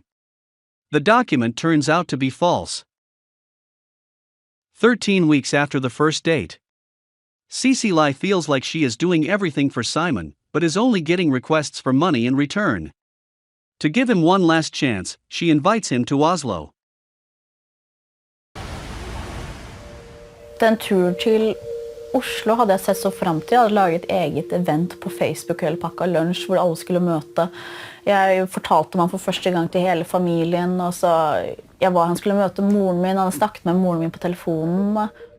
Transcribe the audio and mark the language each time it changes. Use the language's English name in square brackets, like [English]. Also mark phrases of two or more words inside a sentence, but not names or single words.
[English] The document turns out to be false. 13 weeks after the first date. CCLI feels like she is doing everything for Simon, but is only getting requests for money in return. To give him one last chance, she invites him to Oslo. [Norwegian] Den turen til Oslo hadde jeg sett så frem til. Jeg hadde laget et eget event på Facebook eller pakket lunsj hvor alle skulle møte. Jeg fortalte meg for første gang til hele familien. Og så han skulle møte moren min, han snakket med moren min på telefonen.